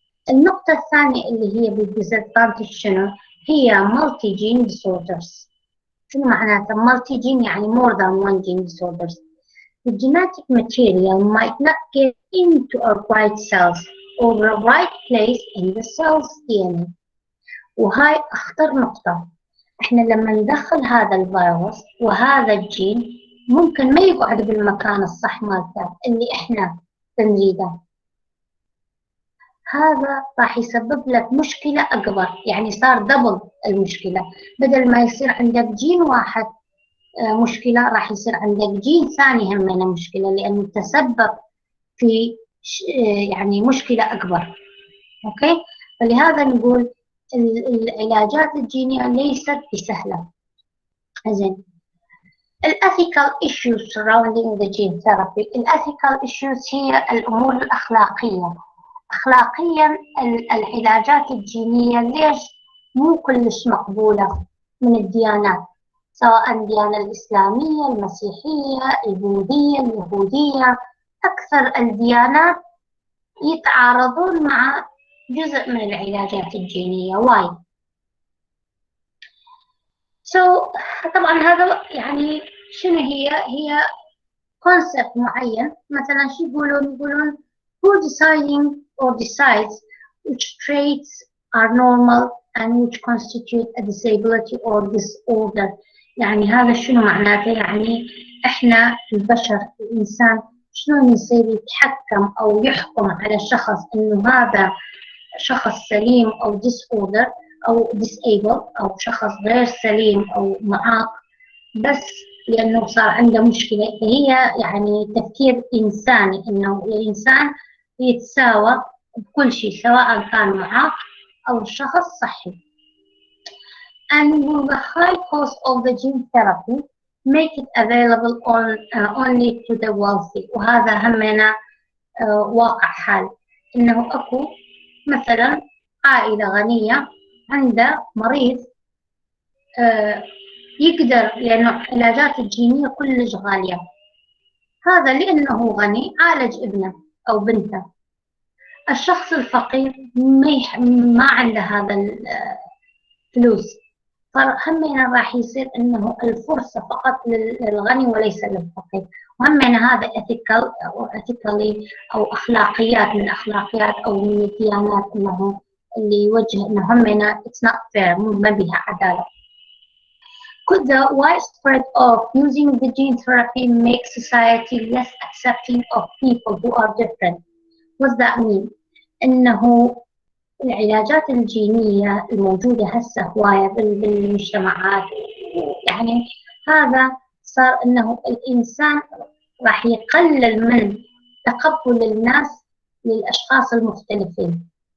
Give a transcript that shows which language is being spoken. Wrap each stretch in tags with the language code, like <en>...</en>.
<ar>النقطة الثانية اللي هي بالdisadvantage شنو؟ هي</ar> <en>multi gene disorders.</en> <ar>شنو معناته multi gene؟ يعني</ar> <en>more than one gene disorders. The genetic material might not get into our white cells or the right place in the cell's DNA.</en> <ar>وهاي أخطر نقطة. إحنا لما ندخل هذا الفيروس وهذا الجين ممكن ما يقعد بالمكان الصح مالته اللي إحنا نريده. هذا راح يسبب لك مشكلة أكبر، يعني صار دبل المشكلة. بدل ما يصير عندك جين واحد مشكلة، راح يصير عندك جين ثاني همنا مشكلة، لأنه تسبب في يعني مشكلة أكبر. أوكي؟ فلهذا نقول العلاجات الجينية ليست بسهلة. زين.</ar> <en>الethical issues surrounding the gene therapy.</en> <ar>الethical issues هي الأمور الأخلاقية. أخلاقيا العلاجات الجينية ليش مو كلش مقبولة من الديانات، سواء الديانة الإسلامية، المسيحية، البوذية، اليهودية. أكثر الديانات يتعارضون مع جزء من العلاجات الجينية. واي؟ طبعا هذا يعني شنو هي concept معين. مثلا شو يقولون</ar> <en>who deciding or decides which traits are normal and which constitute a disability or disorder.</en> <ar>يعني هذا شنو معناته؟ يعني احنا البشر الانسان شلون يصير يتحكم او يحكم على الشخص انه هذا شخص سليم او disorder او disable او شخص غير سليم او معاق بس لأنه صار عنده مشكلة. هي يعني تفكير إنساني إنه الإنسان يتساوى بكل شيء سواء كان معاق أو الشخص صحي.</ar> <en>And the high cost of the gene therapy make it available only to the wealthy.</en> <ar>وهذا همنا واقع حال إنه أكو مثلا عائلة غنية عنده مريض يقدر، لأنه العلاجات الجينية كلش غالية، هذا لأنه غني عالج ابنه أو بنته. الشخص الفقير ما عنده هذا الفلوس، فهمنا راح يصير انه الفرصه فقط للغني وليس للفقير. وهمنا هذا ethical او ethically او اخلاقيات من الاخلاقيات او من الديانات، انه اللي يوجه انه همنا</ar> <en>it's not fair،</en> <ar>ما بها عداله.</ar> <en>Could the widespread of using the gene therapy make society less accepting of people who are different? What does that mean؟</en> <ar>انه العلاجات الجينية الموجودة هسه هواية بالمجتمعات، يعني هذا صار انه الانسان راح يقلل من تقبل الناس للاشخاص المختلفين.</ar>